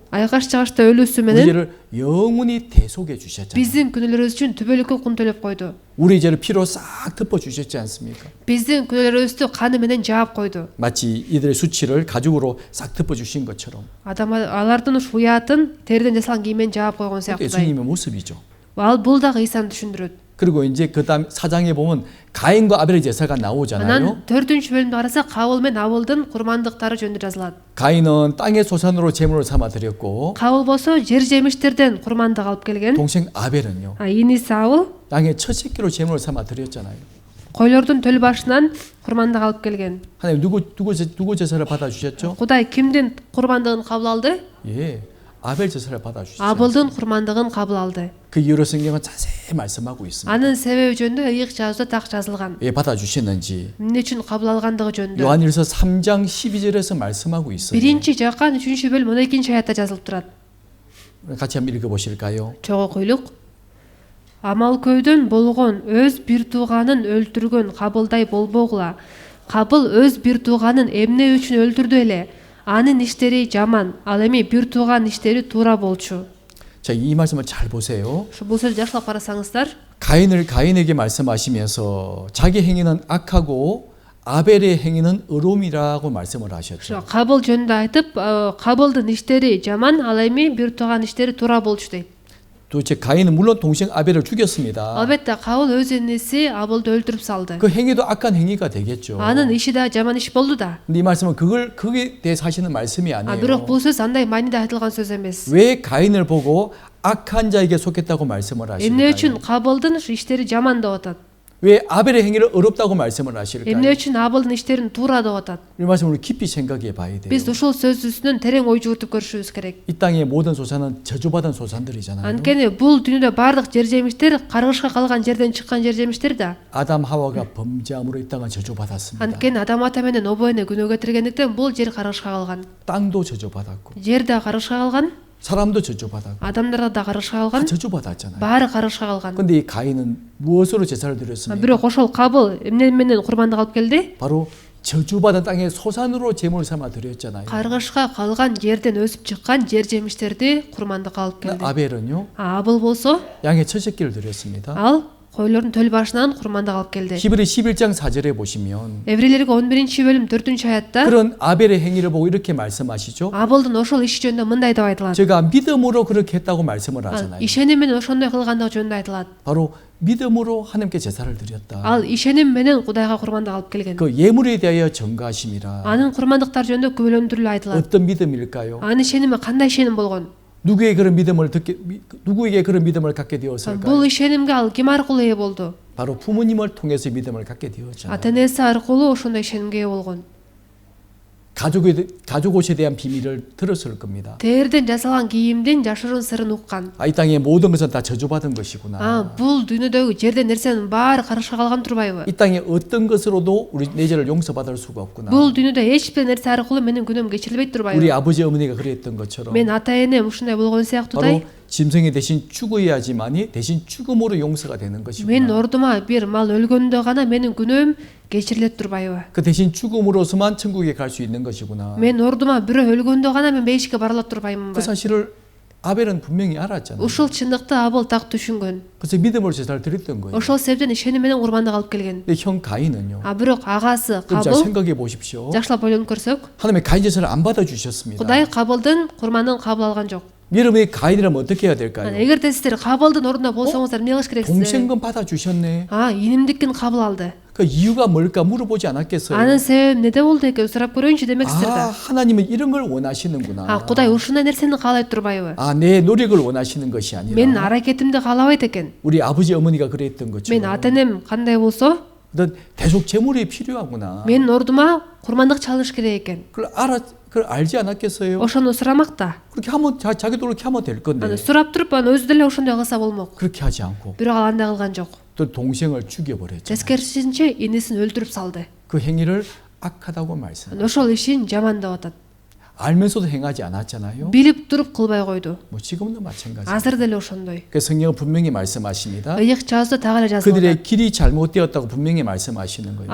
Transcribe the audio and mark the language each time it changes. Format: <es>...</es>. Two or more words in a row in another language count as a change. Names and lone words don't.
<ky>Айкаш чыгашта өлүүсү</ky> <ko>우리</ko> <ky>менен</ky> <ko>죄를 영원히 대속해 주셨잖아요.</ko> <ky>биздин күнөөлөрүбүз үчүн түбөлүккө кун төлөп койду.</ky> <ko>우리 죄를 피로 싹 덮어 주셨지 않습니까?</ko> <ky>Биздин күнөөлөрүбүздү каны менен жаап койду.</ky> <ko>마치 이들의 수치를 가죽으로 싹 덮어 주신 것처럼</ko> <ky>Алардын уш уятын териден жасалган кийим менен жаап койгон сыяктуудай.</ky> <ko>예수님의 모습이죠.</ko> <ky>Ал бул дагы Ыйсаны түшүндүрөт.</ky> <ko>그리고 이제 그다음 4장에 보면 가인과 아벨의 제사가 나오잖아요.</ko> <ky>Анан 4-бөлүмдө карасак Кабыл менен Абылдын курмандыктары жөнүндө жазылат.</ky> <ko>가인은 땅의 소산으로 제물을 삼아 드렸고</ko> <ky>Кабыл болсо жер жемиштерден курмандык алып келген.</ky> <ko>동생 아벨은요.</ko> <ky>А иниси Абыл</ky> <ko>땅의 첫 새끼로 제물을 삼아 드렸잖아요.</ko> <ky>койлордун төл башынан курмандык алып келген.</ky> <ko>하나님 누구 제사를 받아 주셨죠?</ko> <ky>Кудай кимдин курмандыгын кабыл алды?</ky> <ko>예.</ko> <ky>아벨 제사를 받아 주셨죠.</ky> <ko>Абылдын курмандыгын кабыл алды.</ko> <ky>그 이유로 성경은 자세히 말씀하고 있습니다.</ky> <ko>Анын себеби жөнүндө ыйык жазууда так жазылган.</ko> <ky>왜 받아 주셨는지</ky> <ko>Эмне үчүн кабыл алгандыгы жөнүндө.</ko> <ky>요한일서 3장 12절에서 말씀하고 있어요.</ky> <ko>Биринчи Жакан 3-бөлүм 12-аятта жазылып турат.</ko> <ky>같이 한번 읽어 보실까요?</ky> <ko>Чогуу окуйлук.</ko> <ky>Амалкөйдөн болгон өз бир тууганын өлтүргөн Кабылдай болбогула.</ky> <ko>Кабыл өз бир тууганын эмне үчүн өлтүрдү эле?</ko> <ky>Анын иштери жаман, ал эми бир тууган иштери туура болчу.</ky> <ko>자, 이 말씀을 잘 보세요.</ko> <ky>Бул сөздү жакшылап карасаңыздар,</ky> <ko>가인에게 말씀하시면서 자기 행위는 악하고 아벨의 행위는 의로움이라고 말씀을 하셨죠.</ko> <ky>Кабыл жөнүндө айтып, Кабылдын иштери жаман, ал эми бир тууган иштери туура болчу дейт.</ky> <ko>도대체 가인은 물론 동생 아벨을 죽였습니다.</ko> <ky>Албетте Кабыл өз иниси Абылды өлтүрүп салды.</ky> <ko>그 행위도 악한 행위가 되겠죠.</ko> <ky>Анын иши да жаман иш болду да.</ky> <ko>근데 이 말씀은 거기에 대해서 하시는 말씀이 아니에요.</ko> <ky>Бирок бул сөз андай мааниде айтылган сөз эмес.</ky> <ko>왜 가인을 보고 악한 자에게 속했다고 말씀을</ko> <ky>Эмне</ky> <ko>하실까요?</ko> <ky>үчүн Кабылдын иштери жаман деп атат?</ky> <ko>왜 아벨의 행위를 어렵다고 말씀을</ko> <ky>Эмне</ky> <ko>하실까요?</ko> <ky>үчүн Абылдын иштерин туура деп атат?</ky> <ko>이 말씀을 우리 깊이 생각해 봐야 돼요.</ko> <ky>Биз ушул сөз үстүнөн терең ой жүгүртүп көрүшүбүз керек.</ky> <ko>이 땅의 모든 소산은 저주받은 소산들이잖아요.</ko> <ky>Анткени бул дүйнөдө бардык жер жемиштер каргышка калган жерден чыккан жер жемиштер да.</ky> <ko>아담 하와가 범죄함으로 이 땅은 저주받았습니다.</ko> <ky>Анткени Адам ата менен обо эне күнөө кетиргендиктен бул жер каргышка калган.</ky> <ko>땅도 저주받았고</ko> <ky>Жер да каргышка калган,</ky> <ko>사람도 저주받았고</ko> <ky>адамдар да каргышка</ky> <ko>다</ko> <ky>калган,</ky> <ko>저주받았잖아요.</ko> <ky>баары каргышка калган.</ky> <ko>근데 이 가인은 무엇으로 제사를 드렸습니까?</ko> <ky>Бирок ошол Кабыл эмне менен курмандык алып келди?</ky> <ko>바로 저주받은 땅의 소산으로 제물을 삼아 드렸잖아요.</ko> <ky>Каргышка калган жерден өсүп чыккан жер жемиштерди курмандыкка алып келди.</ky> <ko>아벨은요</ko> <ky>Абыл болсо,</ky> <ko>양의 첫 새끼를 드렸습니다.</ko> <ky>ал койлордун төл башынан курмандык алып келди.</ky> <ko>히브리 11장 4절에 보시면</ko> <ky>Еврейлерге 11-бөлүм 4-аятта</ky> <ko>그런 아벨의 행위를 보고 이렇게 말씀하시죠.</ko> <ky>Абылдын ошол иши жөнүндө мындай деп айтылат.</ky> <ko>제가 믿음으로 그렇게 했다고 말씀을 하잖아요.</ko> <ky>Ишеним менен ошондой кылгандыгы жөнүндө айтылат.</ky> <ko>바로 믿음으로 하나님께 제사를 드렸다.</ko> <ky>Ал ишеним менен Кудайга курмандык алып келген.</ky> <ko>그 예물에 대하여 전가하심이라.</ko> <ky>Анын курмандыктар жөнүндө күбөлөндүрүлө айтылат.</ky> <ko>어떤 믿음일까요?</ko> <ky>Анын ишеними кандай ишеним болгон?</ky> <ko>누구에게 그런 믿음을 갖게 되었을까요?</ko> <ky>Бул ишенимге ал ким аркылуу ээ болду?</ky> <ko>바로 부모님을 통해서 믿음을 갖게 되었잖아요.</ko> <ky>Ата энеси аркылуу ошондой ишенимге ээ болгон.</ky> <ko>가족 옷에 대한 비밀을 들었을 겁니다.</ko> <ky>Терден жасалган кийимдин жашыруун сырын уккан.</ky> <ko>이 땅의 모든 것은 다 저주받은 것이구나.</ko> <ky>Бул дүйнөдөгү жерден нерсенин баары карышка калган турбайбы?</ky> <ko>이 땅의 어떤 것으로도 우리 내 죄를 용서받을 수가 없구나.</ko> <ky>Бул дүйнөдө эч бир нерсе аркылуу менин күнөөм кечирилбейт турбайбы?</ky> <ko>우리 아버지 어머니가 그랬던 것처럼</ko> <ky>Мен ата энем ушундай болгон</ky> <ko>바로</ko> <ky>сыяктуудай,</ky> <ko>짐승이 대신 죽어야지만이 대신 죽음으로 용서가 되는</ko> <ky>мен</ky> <ko>것이구나.</ko> <ky>ордума бир мал өлгөндө гана менин күнөөм кечирилет турбайбы?</ky> <ko>그 대신 죽음으로서만 천국에 갈 수 있는 것이구나.</ko> <ky>Мен ордума бирөө өлгөндө гана мен бейишке бара алат турбаймынбы?</ky> <ko>그 사실을 아벨은 분명히 알았잖아요.</ko> <ky>Ушул чындыкты Абыл так түшүнгөн.</ky> <ko>그래서 믿음으로 제사를 드렸던 거예요.</ko> <ky>Ошол себептен ишеним менен курмандык алып келген.</ky> <ko>근데 형 가인은요.</ko> <ky>Бирок агасы</ky> <ko>그럼 잘</ko> <ky>Кабыл,</ky> <ko>생각해 보십시오.</ko> <ky>жакшылап ойлонуп көрсөк,</ky> <ko>하나님의 가인 제사를 안 받아주셨습니다.</ko> <ky>Кудай Кабылдын курмандыгын кабыл алган жок.</ky> <ko>여러분이 가인이라면 어떻게 해야 될까요?</ko> <ky>Эгерде сиздер Кабылдын ордунда болсоңуздар эмне кылыш керексиздер?</ky> <ko>동생건 받아주셨네.</ko> <ky>Инимдикин кабыл алды.</ky> <ko>그 이유가 뭘까 물어보지 않았겠어요?</ko> <ky>Анын себеби эмнеде болду экен сурап көрөйүнчү демексиздер да.</ky> <ko>하나님은 이런 걸 원하시는구나.</ko> <ky>Кудай ушундай нерсени каалайт турбайбы?</ky> <ko>내 노력을 원하시는 것이</ko> <ky>Менин</ky> <ko>아니라</ko> <ky>аракетимди каалабайт экен.</ky> <ko>우리 아버지 어머니가 그랬던</ko> <ky>Мен</ky> <ko>것처럼</ko> <ky>ата энем кандай болсо,</ky> <ko>어떤 대속 제물이 필요하구나.</ko> <ky>менин ордума курмандык чалыш керек экен.</ky> <ko>그걸 알지 않았겠어요?</ko> <ky>Ошону сурамак да.</ky> <ko>그렇게 하면 자기도 그렇게 하면 될 건데</ko> <ky>Сурап туруп, өзү деле ошондой кылса болмок.</ky> <ko>그렇게 하지 않고</ko> <ky>Бирок ал андай кылган жок.</ky> <ko>또 동생을 죽여버렸죠.</ko> <ky>Тескерисинче инисин өлтүрүп салды.</ky> <ko>그 행위를 악하다고 말씀.</ko> <ky>Ошол ишин жаман деп атат.</ky> <ko>알면서도 행하지 않았잖아요.</ko> <ky>Билип туруп кылбай койду.</ky> <ko>뭐 지금도 마찬가지.</ko> <ky>Азыр деле ошондой.</ky> <ko>그 성경은 분명히 말씀하십니다.</ko> <ky>Ыйык жазды так эле жазылат.</ky> <ko>그들의 길이 잘못되었다고 분명히 말씀하시는 거예요.</ko>